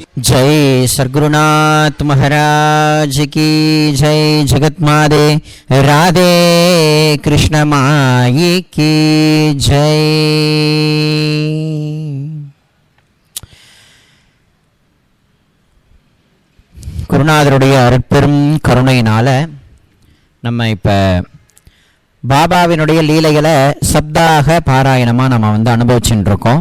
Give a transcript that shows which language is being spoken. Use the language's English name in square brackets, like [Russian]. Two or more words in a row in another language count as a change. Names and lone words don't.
[Hindi] जय सद्गुरुनाथ महाराज की जय। जगत माते राधे कृष्ण माई की जय। [Tamil] குருநாதருடைய அருட்பெரும் கருணையினால நம்ம இப்போ பாபாவினுடைய லீலைகளை சப்தாக பாராயணமாக நம்ம அனுபவிச்சுட்டு இருக்கோம்.